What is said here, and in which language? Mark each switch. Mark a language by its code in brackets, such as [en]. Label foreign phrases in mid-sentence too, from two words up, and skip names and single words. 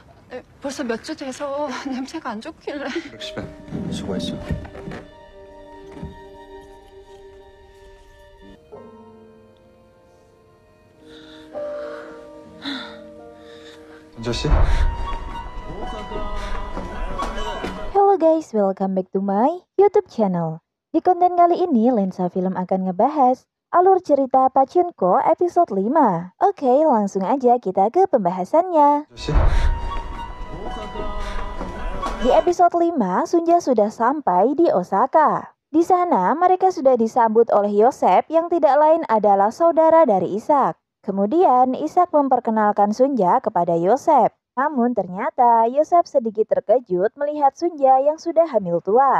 [ko] 네, 벌써 몇 주 돼서 냄새가 안 좋길래. 집에 수고했어. 은자 씨? [en] Hello guys, welcome back to my YouTube channel. [id] Di konten kali ini, Lensa Film akan ngebahas alur cerita Pachinko episode 5. Oke, langsung aja kita ke pembahasannya. [ko] 은자 씨? [id] Di episode 5, Sunja sudah sampai di Osaka. Di sana, mereka sudah disambut oleh Yosef yang tidak lain adalah saudara dari Ishak. Kemudian, Ishak memperkenalkan Sunja kepada Yosef. Namun ternyata Yosef sedikit terkejut melihat Sunja yang sudah hamil tua.